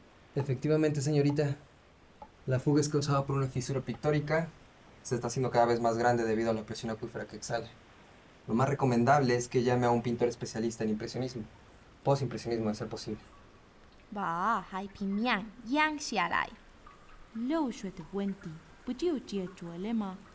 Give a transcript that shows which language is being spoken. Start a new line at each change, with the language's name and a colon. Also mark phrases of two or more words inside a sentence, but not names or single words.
Spanish: Efectivamente, señorita. La fuga es causada por una fisura pictórica. Se está haciendo cada vez más grande debido a la presión acuífera que exhala. Lo más recomendable es que llame a un pintor especialista en impresionismo. Post-impresionismo, de ser posible.
Chinese: 把海平面压下来。漏水的问题不就解决了吗？